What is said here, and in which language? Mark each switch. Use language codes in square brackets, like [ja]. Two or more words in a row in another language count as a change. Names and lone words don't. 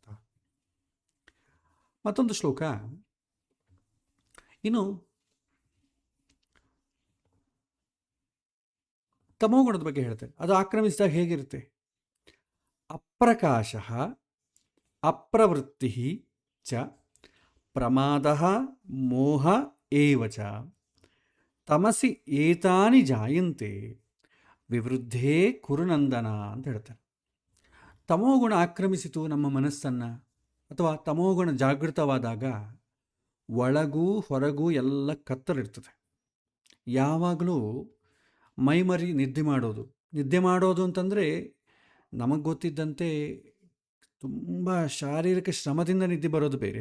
[kn] ಮತ್ತೊಂದು ಶ್ಲೋಕ, ಇನ್ನು ತಮೋಗುಣದ ಬಗ್ಗೆ ಹೇಳ್ತೇನೆ. ಅದು ಆಕ್ರಮಿಸಿದಾಗ ಹೇಗಿರುತ್ತೆ? [sa] ಅಪ್ರಕಾಶ ಅಪ್ರವೃತ್ತಿ ಚ ಪ್ರಮಾದ ಮೋಹ ಏವ ಚ ತಮಸಿ ಏತಾನಿ ಜಾಯಂತೆ ವಿವೃದ್ಧೇ ಕುರುನಂದನ [kn] ಅಂತ ಹೇಳ್ತಾರೆ. ತಮೋಗುಣ ಆಕ್ರಮಿಸಿತು ನಮ್ಮ ಮನಸ್ಸನ್ನು, ಅಥವಾ ತಮೋಗುಣ ಜಾಗೃತವಾದಾಗ ಒಳಗೂ ಹೊರಗೂ ಎಲ್ಲ ಕತ್ತಲಿರ್ತದೆ. ಯಾವಾಗಲೂ ಮೈಮರಿ ನಿದ್ದೆ ಮಾಡೋದು ಅಂತಂದರೆ ನಮಗೆ ಗೊತ್ತಿದ್ದಂತೆ ತುಂಬ ಶಾರೀರಿಕ ಶ್ರಮದಿಂದ ನಿದ್ದೆ ಬರೋದು ಬೇರೆ.